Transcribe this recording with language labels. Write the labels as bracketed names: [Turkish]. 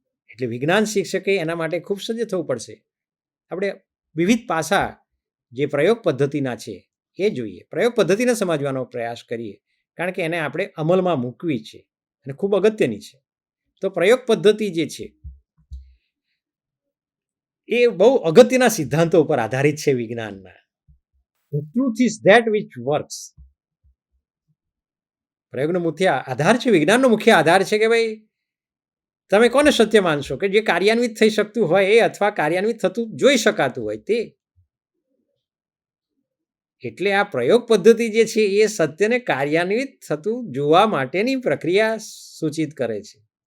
[Gujarati] એટલે વિજ્ઞાન શિક્ષકે એના માટે ખૂબ સજ્જ થવું પડશે. આપણે વિવિધ પાસા જે પ્રયોગ પદ્ધતિના છે એ જોઈએ, પ્રયોગ પદ્ધતિને સમજવાનો પ્રયાસ કરીએ, કારણ કે એને આપણે અમલમાં મૂકવી છે અને ખૂબ અગત્યની છે. તો પ્રયોગ પદ્ધતિ જે છે એ બહુ અગત્યના સિદ્ધાંતો ઉપર આધારિત છે વિજ્ઞાનના. [English] The truth is that which works. [Gujarati] પ્રયોગનો મુખ્ય આધાર છે, વિજ્ઞાનનો મુખ્ય આધાર છે કે ભાઈ તમે કોને સત્ય માનશો, કે જે કાર્યાન્વિત થઈ શકતું હોય એ અથવા કાર્યાન્વિત થતું જોઈ શકાતું હોય તે. એટલે આ પ્રયોગ પદ્ધતિ જે છે એ સત્યને કાર્યાન્વિત થતું જોવા માટેની પ્રક્રિયા સૂચિત કરે છે.